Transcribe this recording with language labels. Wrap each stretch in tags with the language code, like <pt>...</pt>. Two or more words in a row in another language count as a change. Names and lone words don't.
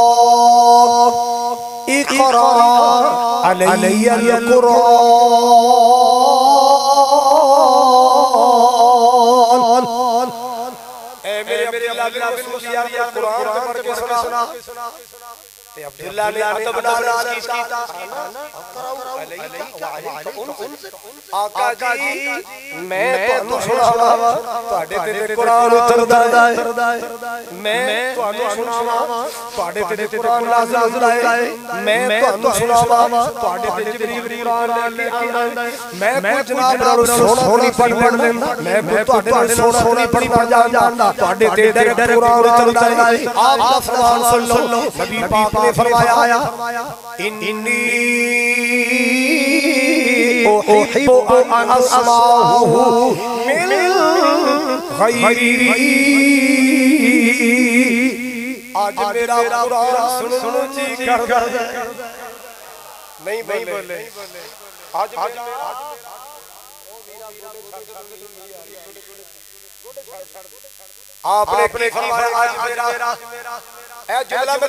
<ar>اقرا علی القرآن</ar> <pa>یا قرآن پڑھ کے سنا تے عبداللہ نے ادب نال عرض کیتا آقا جی میں تانوں سناواں تواڈے تے قرآن اتردا ہے میں تانوں سناواں تواڈے تے قرآن نازل ہوندا ہے میں تانوں سناواں تواڈے تے جبریل قرآن لے کے آندا ہے میں جناب نال سونی پڑھ لینا میں تواڈے نال سونی پڑھنا جاندا تواڈے تے قرآن اتردا ہے آپ دا فرمان سن لو نبی پاک نے فرمایا انی</pa> <ar>احب ان اسمعه من غیری</ar> <pa>آج میرا قرآن سنو جی کر نہیں بولے آج آپ نے فرمایا آج میرا اے جملہ میں</pa>